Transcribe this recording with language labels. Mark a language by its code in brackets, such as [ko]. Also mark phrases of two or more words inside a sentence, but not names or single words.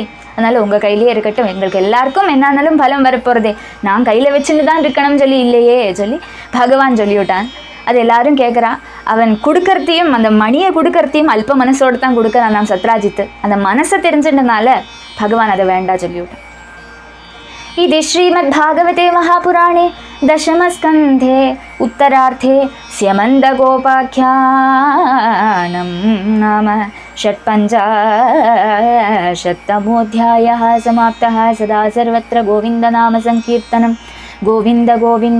[ta] அதனால் உங்கள் கையிலே இருக்கட்டும், எங்களுக்கு எல்லாருக்கும் என்னானாலும் பலம் வரப்போகிறதே, நான் கையில் வச்சுட்டு தான் இருக்கணும் சொல்லி இல்லையே சொல்லி பகவான் சொல்லிவிட்டான். அது எல்லாரும் கேட்குறா. அவன் கொடுக்கறதையும் அந்த மணியை கொடுக்கறதையும் அல்ப மனசோடு தான் கொடுக்குறான் நாம் சத்ராஜித்து. அந்த மனசை தெரிஞ்சிட்டனால பகவான் அதை வேண்டாம் சொல்லிவிட்டான். [sa] இது श्रीमद् भागवते महापुराणे दशमस्कन्धे उत्तरार्थे स्यमन्दगोपाख्यानं नाम षट्पञ्चाशत्तमोऽध्यायः समाप्तः. सदा सर्वत्र गोविन्दनामसङ्कीर्तनं गोविन्द गोविन्द.